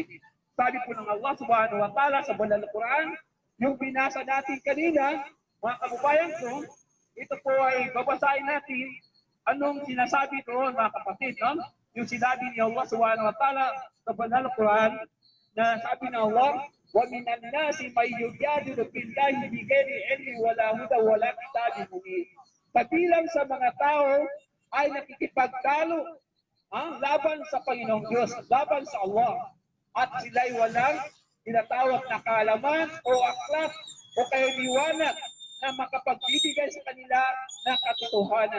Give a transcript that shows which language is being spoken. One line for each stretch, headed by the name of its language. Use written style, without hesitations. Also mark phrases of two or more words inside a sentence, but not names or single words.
Filipino: Sabi po ng Allah
Arabic: سبحانه وتعالى
Filipino: sa banal na Quran, yung binasa natin kanina, mga kababayan ko, ito po ay babasahin natin anong sinasabi doon, mga kapatid. No? Yung sinabi ni Allah
Arabic: سبحانه وتعالى
Filipino: sa banal na Quran, na sabi ng Allah,
Arabic: وَمِنَ النَّاسِ مَن يُجَادِلُ فِي اللَّهِ بِغَيْرِ عِلْمٍ وَلَا هُدًى وَلَا كِتَابٍ مُنِيرٍ.
Filipino: Kabilang sa mga tao ay nakikipagtalo laban sa Panginoong Diyos, laban sa Allah. At sila'y walang tinatawag na kaalaman o aklat o kaya liwanag na makapagbibigay sa kanila ng katotohanan.